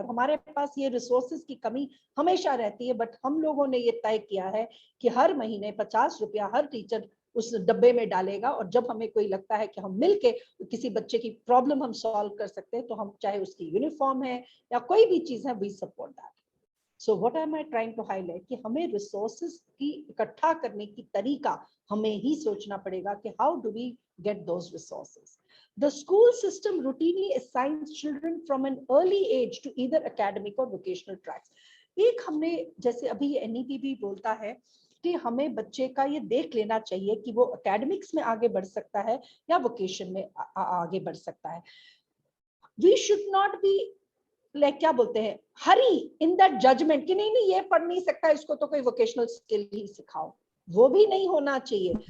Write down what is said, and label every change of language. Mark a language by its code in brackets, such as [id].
[hi] और हमारे पास ये रिसोर्सेज की कमी हमेशा रहती है, बट हम लोगों ने ये तय किया है कि हर महीने 50 रुपया हर टीचर उस डब्बे में डालेगा, और जब हमें कोई लगता है कि हम मिलके किसी बच्चे की प्रॉब्लम हम सॉल्व कर सकते हैं, तो हम, चाहे उसकी यूनिफॉर्म है या कोई भी चीज है, [en] We support that. So what am I trying to highlight [hi] कि हमें resources की इकट्ठा करने की तरीका हमें ही सोचना पड़ेगा कि [en] how do we get those resources. The school system routinely assigns children from an early age to either academic or vocational tracks. [hi] एक हमने, जैसे अभी NEP भी बोलता है कि हमें बच्चे का ये देख लेना चाहिए कि वो academics में आगे बढ़ सकता है या vocation में आगे बढ़ सकता है. [en] We should not be [hi] like क्या बोलते हैं, [en] हरी in that judgment [hi] कि नहीं ये पढ़ नहीं सकता, इसको तो कोई वोकेशनल स्किल ही सिखाओ, वो भी नहीं होना चाहिए।